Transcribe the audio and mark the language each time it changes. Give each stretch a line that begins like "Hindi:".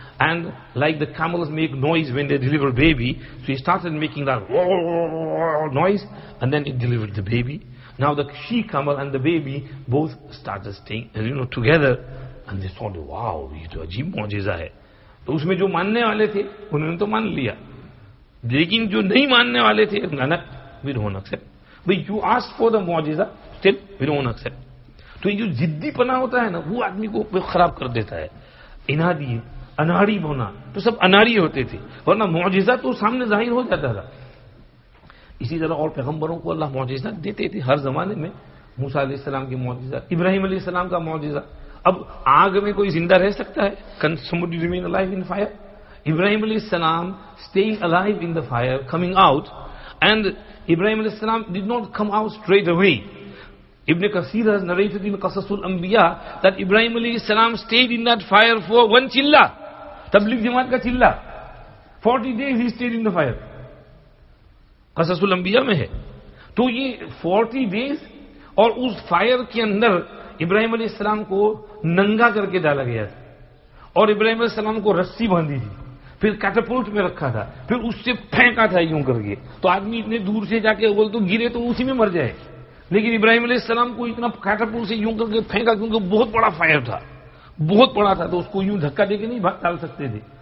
English: And like the camels make noise when they deliver baby, so he started making that noise, and then it delivered the baby. Now the she-camel and the baby both started staying, together, and they thought, wow,
Urdu: یہ تو عجیب معجزہ ہے. تو اس میں جو ماننے والے تھے انہوں نے تو مان لیا, لیکن جو نہیں ماننے والے تھے,
English: we don't accept. But you asked for the معجزہ, still we don't accept.
Urdu: تو یہ جو ضدی پنا ہوتا ہے نا, وہ آدمی کو خراب کر دیتا ہے. انادی, اناڑی ہونا, تو سب اناڑی ہوتے تھے, ورنہ معجزہ تو سامنے ظاہر ہو جاتا تھا. اسی طرح اور پیغمبروں کو اللہ معجزہ دیتے تھے ہر زمانے میں. موسیٰ علیہ السلام کی معجزہ, ابراہیم علیہ السلام کا معجزہ. اب آگ میں کوئی زندہ رہ سکتا ہے؟
English: Can somebody remain alive in fire? Ibrahim alayhi salam staying alive in the fire, coming out, and Ibrahim alayhi salam did not come out straight away. Ibn Kathir has narrated in Qasasul Anbiya that Ibrahim alayhi salam stayed in that fire for one chilla.
Urdu: Tabligh Jamaat ka chilla.
English: 40 days he stayed in the fire.
Urdu: Qasasul Anbiya mein hai. تو یہ 40 days اور اس fire کے اندر ابراہیم علیہ السلام کو ننگا کر کے ڈالا گیا تھا, اور ابراہیم علیہ السلام کو رسی باندھی تھی, پھر کیٹاپلٹ میں رکھا تھا, پھر اس سے پھینکا تھا یوں کر کے. تو آدمی اتنے دور سے جا کے بول تو گرے تو اسی میں مر جائے, لیکن ابراہیم علیہ السلام کو اتنا کیٹاپلٹ سے یوں کر کے پھینکا, کیونکہ بہت بڑا فائر تھا, بہت بڑا تھا, تو اس کو یوں دھکا دے کے نہیں ڈال سکتے تھے.